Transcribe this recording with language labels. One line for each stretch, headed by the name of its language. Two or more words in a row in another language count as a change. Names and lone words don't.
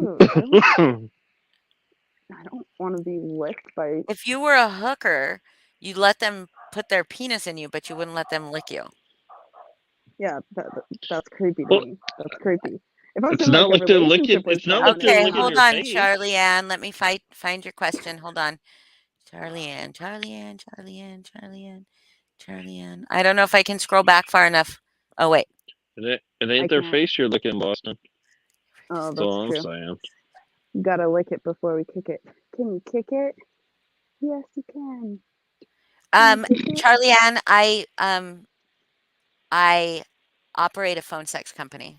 English: Ooh, I don't I don't want to be licked by. If you were a hooker, you'd let them put their penis in you, but you wouldn't let them lick you. Yeah, that's creepy to Well, me. That's creepy. If I was it's in like not a like they're licking. relationship with It's not like someone, they're it's Okay, licking hold your fine. on, face. Charlie Ann. Let me find your question. Hold on. Charlie Ann, Charlie Ann, Charlie Ann, Charlie Ann, Charlie Ann. I don't know if I can scroll back far enough. Oh, wait. It I ain't their can't. face you're licking, Boston. Oh, That's all that's I'm true. saying. You gotta lick it before we kick it. Can you kick it? Yes, you can. Can you kick it? Charlie Ann, I operate a phone sex company.